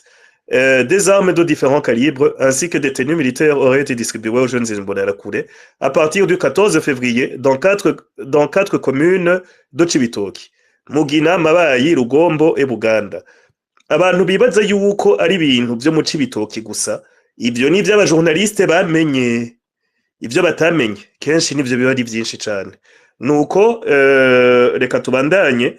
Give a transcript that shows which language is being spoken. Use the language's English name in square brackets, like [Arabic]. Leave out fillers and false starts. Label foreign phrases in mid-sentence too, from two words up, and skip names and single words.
[French] Des armes de différents calibres ainsi que des tenues militaires auraient été distribuées aux jeunes Imbonerakure à partir du 14 février dans quatre communes de Cibitoki. [Rundi] Mugina, Mabayi, Rugombo et Buganda. Abantu bibaza yuko ari ibintu byo mu Cibitoki gusa, ibyo ni by'abajournaliste bamenye, ibyo batamenye kenshi nivyo biba ari byinshi cyane. Nuko reka tubandanye.